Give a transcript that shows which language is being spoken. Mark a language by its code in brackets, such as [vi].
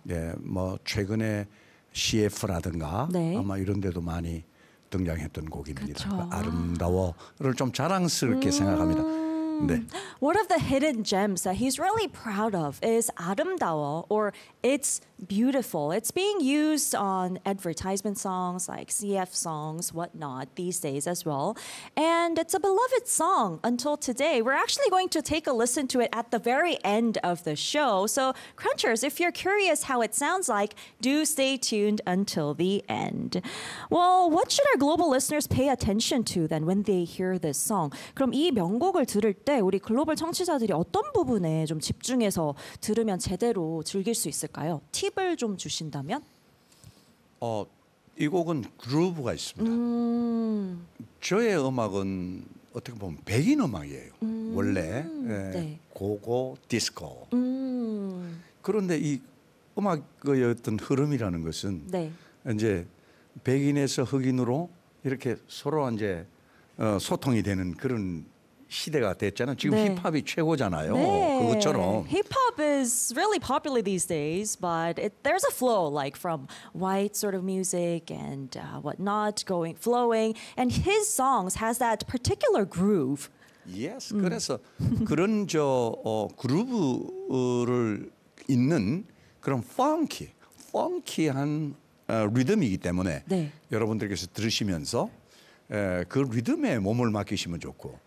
[ko] 네, 뭐 최근에 CF라든가 네. 아마 이런 데도 많이 등장했던 곡입니다. 그 아름다워를 좀 자랑스럽게 생각합니다. 네. [en] One of the hidden gems that he's really proud of is 아름다워 or It's Beautiful. It's being used on advertisement songs like CF songs, whatnot, these days as well. And it's a beloved song until today. We're actually going to take a listen to it at the very end of the show. So, Crunchers, if you're curious how it sounds like, do stay tuned until the end. Well, what should our global listeners pay attention to then when they hear this song? [ko] 그럼 이 명곡을 들을 때 우리 글로벌 청취자들이 어떤 부분에 좀 집중해서 들으면 제대로 즐길 수 있을까요? 팁을 좀 주신다면? 이 곡은 그루브가 있습니다. 저의 음악은 어떻게 보면 백인 음악이에요. 원래 예, 네. 고고 디스코. 그런데 이 음악의 어떤 흐름이라는 것은 네. 이제 백인에서 흑인으로 이렇게 서로 이제 소통이 되는 그런 시대가 됐잖아요. 지금 네. 힙합이 최고잖아요. 네. 그것처럼. [en] Hip-hop is really popular these days, but there's a flow like from white sort of music and whatnot going flowing. And his songs has that particular groove. Yes. [ko] 그래서 그런 저 그루브를 있는 그런 펑키한 리듬이기 때문에 네. 여러분들께서 들으시면서. 예, 그 리듬에 몸을 맡기시면 좋고